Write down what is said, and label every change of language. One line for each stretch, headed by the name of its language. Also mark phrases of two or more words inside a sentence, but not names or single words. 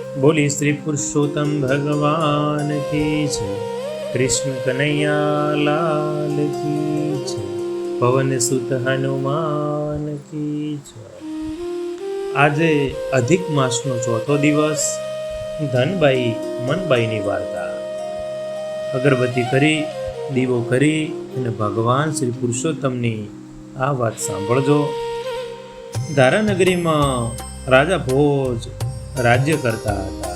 Hindi: बोली श्री पुरुषोत्तम भगवान की जय, कृष्ण कन्हैया लाल की जय, पवन सुत हनुमान की जय।
Gujarati: આજે અધિક માસનો ચોથો દિવસ, ધનબાઈ મનબાઈની વાર્તા। અગરબત્તી કરી, દીવો કરી અને ભગવાન શ્રી પુરુષોત્તમની આ વાત સાંભળજો। ધારાનગરીમાં રાજા ભોજ રાજ્ય કરતા હતા।